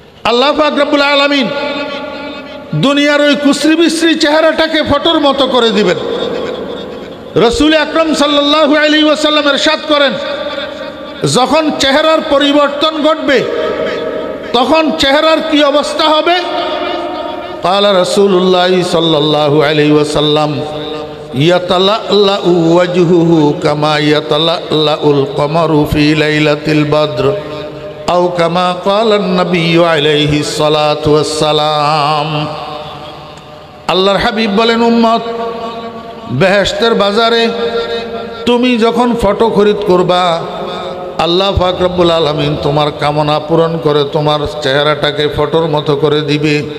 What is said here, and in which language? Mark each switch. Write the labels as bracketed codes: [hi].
[bn] আল্লাহ পাক রব্বুল আলামিন দুনিয়ার ওই কুশ্রী বিশ্রী চেহারাটাকে ফটোর মতো করে দিবেন। রাসূল আকরাম সাল্লাল্লাহু আলাইহি ওয়াসাল্লাম ইরশাদ করেন, যখন চেহারার পরিবর্তন ঘটবে তখন চেহারার কি অবস্থা হবে? [ar] قال رسول الله صلى الله عليه وسلم يتلألأ وجهه كما يتلألأ القمر في ليلة البدر আও কামা ক্বালান নবী আলাইহিস সালাতু ওয়াস সালাম। [bn] আল্লাহর হাবিব বলেন, উম্মত, বেহেশতের বাজারে তুমি যখন ফটো খরিদ করবা, আল্লাহ পাক রব্বুল আলামিন তোমার কামনা পূরণ করে তোমার চেহারাটাকে ফটোর মতো করে দিবে।